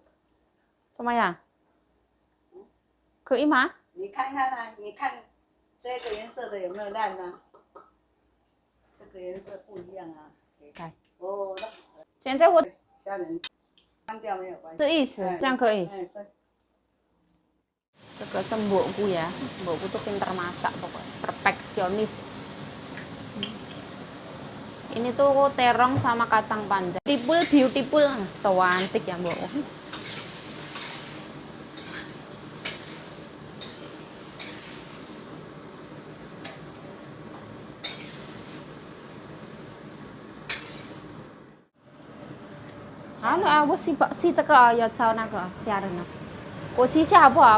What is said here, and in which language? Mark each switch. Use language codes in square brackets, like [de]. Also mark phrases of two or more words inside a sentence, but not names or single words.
[zh] 怎么样？可以吗？你看看啊，你看这个颜色的有没有烂啊？这个颜色不一样啊。看。哦，现在我虾仁关掉没有关系。这意思，这样可以。这个是 [id] mbokku ya, mbokku tuh pintar masak pokoknya, perfeksionis. Ini tuh terong sama kacang panjang. Beautiful, cantik ya mbokku. Halo, [zh] 我洗这个要炒那个虾仁呢。我吃一下好不好？